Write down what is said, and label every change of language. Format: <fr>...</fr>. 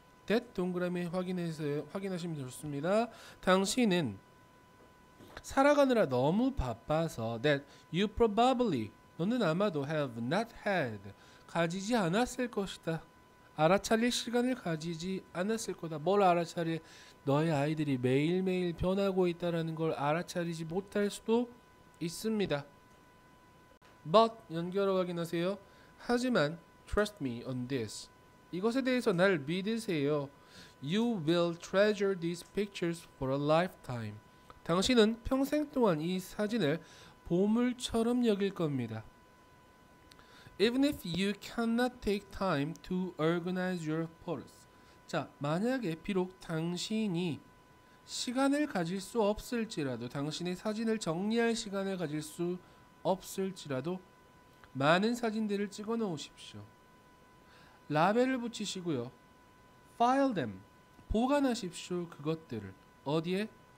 <ko>that 동그라미 확인하시면 좋습니다. 당신은 살아가느라 너무 바빠서</ko> <en>that you probably</en> <ko>너는 아마도</ko> <en>have not had</en> <ko>가지지 않았을 것이다. 알아차릴 시간을 가지지 않았을 거다. 뭘 알아차려? 너의 아이들이 매일매일 변하고 있다는 걸 알아차리지 못할 수도 있습니다. But 연결어 확인하세요.</ko> <en>하지만 trust me on this.</en> <ko>이것에 대해서 날 믿으세요.</ko> <en>You will treasure these pictures for a lifetime.</en> <ko>당신은 평생 동안 이 사진을 보물처럼 여길 겁니다.</ko> <en>Even if you cannot take time to organize your photos.</en> <ko>자, 만약에 비록 당신이 시간을 가질 수 없을지라도 당신의 사진을 정리할 시간을 가질 수 없을지라도 많은 사진들을 찍어 놓으십시오. 라벨을 붙이시고요.</ko> <en>File them.</en> <ko>보관하십시오. 그것들을. 어디에?</ko>